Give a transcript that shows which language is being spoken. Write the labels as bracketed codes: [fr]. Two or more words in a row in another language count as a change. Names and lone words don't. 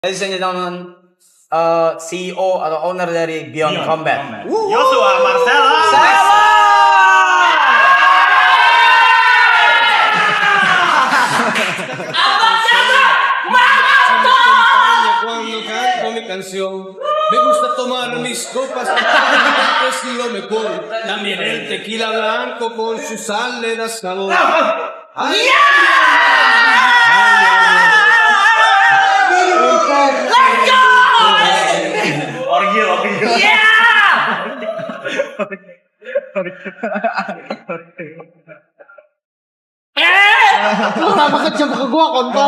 [en] Ladies and gentlemen, [id] CEO atau owner dari Beyond Combat. Joshua Marcella. [es] Con mi canción, me gusta tomar mis copas, es lo mejor. También el tequila blanco con su sal le da sabor. ¡Ay! [id] Orgil. Lu kenapa kejam ke gua kontol?